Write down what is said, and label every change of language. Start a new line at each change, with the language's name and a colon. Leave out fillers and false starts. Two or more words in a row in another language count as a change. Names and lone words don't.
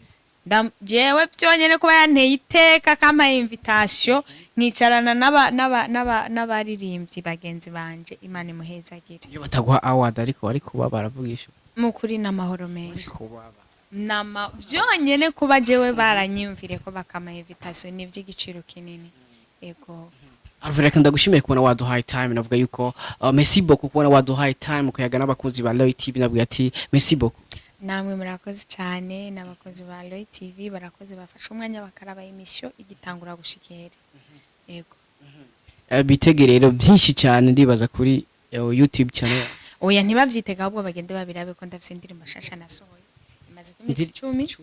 Rundi: jewe byonyene kuba yanteye iteka kama invitation nkicarana n'abaririmbyi bagenzi banje Imana imuhezagire iyo bataguha award ariko kuba baravugisha mu kuri n'amahoro menshi byonyene kuba jewe baranyumvire ko bakama invitation ni by'igiciro kinini yego Alvella ndagushimiye kubona waduhaye time navuga yuko
French: merci beaucoup
Rundi: kubona waduhaye time kuyaga n'abakunzi ba Loy TV navuga ati
French: merci beaucoup.
Rundi: Namwe murakoze cyane n'abakozi ba Loy TV barakoze bafasha umwanya bakaraba emission igitangura gushikera yego bitegerero byinshi cyane ndibaza kuri YouTube channel oya ntibavyitega ahubwo bagende babirabe ko ndafise indirimbo shasha nasohoye imaze ku minsi 10